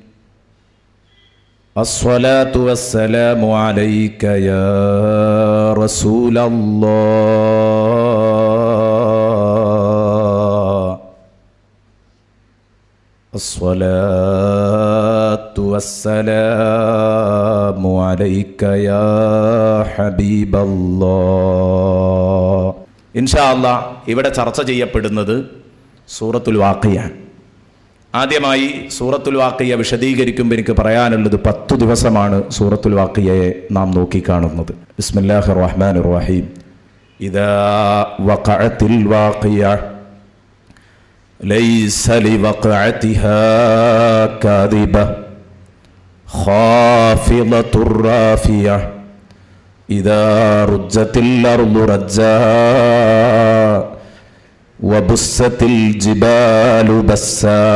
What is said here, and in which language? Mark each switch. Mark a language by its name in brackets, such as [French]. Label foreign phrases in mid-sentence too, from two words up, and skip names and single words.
[Arabic] الصلاة والسلام عليك يا رسول الله. الصلاة والسلام عليك يا حبيب الله. إن شاء الله [Malayalam] ഇവിടെ ചർച്ച ചെയ്യപ്പെടുന്നത് സൂറത്തുൽ വാഖിയ. ആദ്യമായി സൂറത്തുൽ വാഖിയ വിശദീകരിക്കുമ്പോൾ എനിക്ക് പറയാനുള്ളത് 10 ദിവസമാണ് സൂറത്തുൽ വാഖിയയെ നാം നോക്കിക്കാണുന്നത്. [Arabic] بسم الله الرحمن الرحيم. إذا وقعت الواقعة ليس لوقعتها كاذبة خافضة رافعة إذا رجت الأرض رجا وبست الجبال بسا